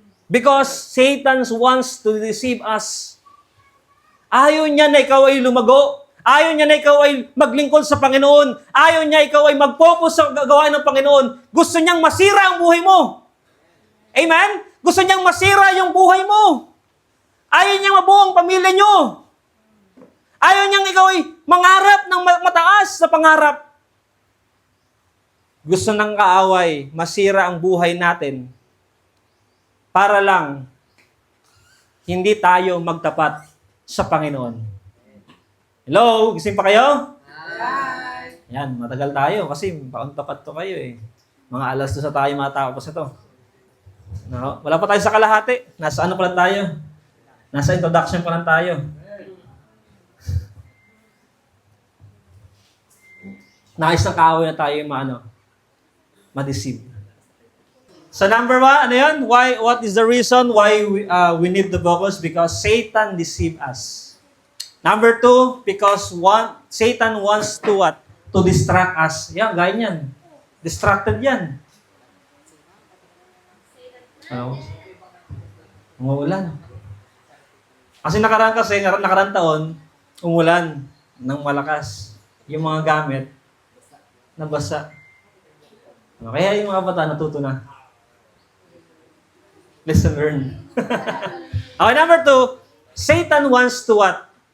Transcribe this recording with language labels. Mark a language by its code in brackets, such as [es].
[en] Because Satan wants to deceive us. [tl] Ayaw niya na ikaw ay lumago. Ayaw niya na ikaw ay maglingkod sa Panginoon. Ayaw niya ikaw ay mag-focus sa gawain ng Panginoon. Gusto niyang masira ang buhay mo. Amen? Gusto niyang masira yung buhay mo. Ayaw niyang mabuo ang pamilya niyo. Ayaw niyang ikaw ay mangarap ng mataas sa pangarap. Gusto ng kaaway masira ang buhay natin para lang hindi tayo magtapat sa Panginoon. Hello? Gising pa kayo? Hi! Yan, matagal tayo kasi tapat to kayo Mga alas 2 tayo matapos ito. Wala pa tayo sa kalahati. Nasa pa lang tayo? Nasa introduction pa lang tayo. Nais ng kaaway na tayo ma-deceive. So number 1, yun? [en] What is the reason why we need to focus? Because Satan deceive us. Number 2, because Satan wants to what? To distract us. [tl] Yan, gaya niyan. Distracted yan. Umuulan. Kasi nakaraan taon, umulan ng malakas. Yung mga gamit, nabasa. Kaya yung mga bata natuto na. [en] Lesson learned. Okay, number 2, Satan wants to what?